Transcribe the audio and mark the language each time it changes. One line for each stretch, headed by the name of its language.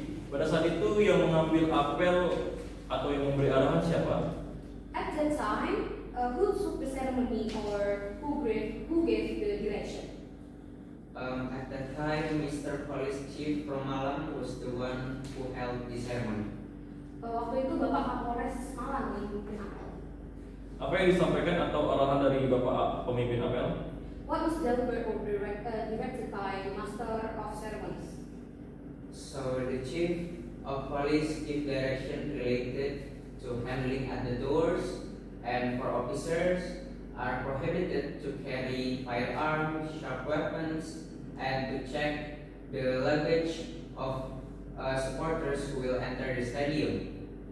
Indonesian: Pada saat itu yang mengambil apel atau yang memberi arahan siapa?
English: At that time, who took the ceremony or who gave the direction? At that time, Mr. Police Chief from Malang was the one who held the ceremony.
Indonesian: Waktu itu Bapak Kapolres Malang yang memimpin apel. Apa yang disampaikan atau arahan dari Bapak pemimpin apel?
English: What was delivered or directed by Master of Ceremonies? So the Chief of Police gave direction related to handling at the doors, and for officers are prohibited to carry firearms, sharp weapons, and to check the luggage of supporters who will enter the stadium.